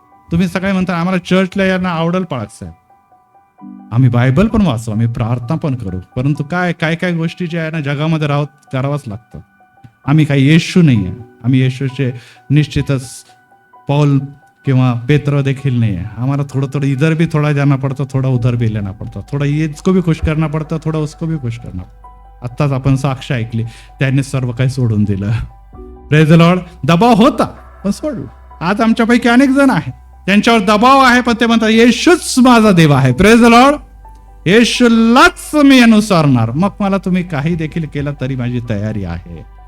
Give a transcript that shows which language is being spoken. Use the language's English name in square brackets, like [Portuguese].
[Marathi] तुम्ही सगळे म्हणता आम्हाला चर्चला यांना आवडेल पाळायचं, आम्ही बायबल पण वाचू, आम्ही प्रार्थना पण करू, परंतु काय गोष्टी ज्या आहे ना जगामध्ये करावंच लागतं. आम्ही काही येशू नाही आहे. आम्ही येशूचे निश्चितच पौल किंवा पेत्र देखील [Hindi] नहीं है. हमारा थोड़ा थोड़ा इधर भी थोड़ा जाना पड़ता, थोड़ा उधर भी लेना पड़ता, थोड़ा इसको भी खुश करना पड़ता, थोड़ा उसको भी खुश करना. [Marathi] आत्ताच आपण साक्ष ऐकली, त्याने सर्व काही सोडून दिलं. [English] Praise the Lord. [Marathi] दबाव होता पण सोडलं. आज आमच्यापैकी अनेक जण आहेत त्यांच्यावर दबाव आहे, पण ते म्हणतात येशूच माझा देव आहे. [English] Praise the Lord. [Marathi] येशूलाच मी अनुसरणार, मग मला तुम्ही काही देखील केलं तरी माझी तयारी आहे.